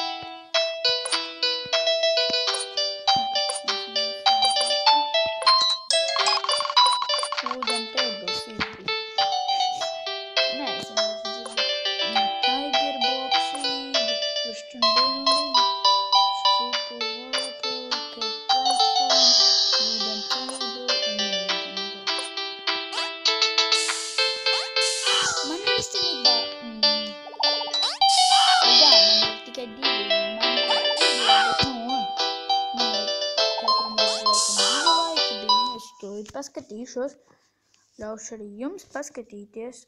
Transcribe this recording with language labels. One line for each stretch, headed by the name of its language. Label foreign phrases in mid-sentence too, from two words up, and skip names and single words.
Latvian: Wooden Tables izbija. Nē, es vienkārši dzirdu. Tiger Boxing, Christian Building, Super Whirlpool, Cake Platform, Wooden Table un Wooden Box. Man īstenībā, jā, man ir tikai 2, man ir bet man ir katram laikam 2 laiki bija, es to paskatīšos, ļaušu arī jums paskatīties.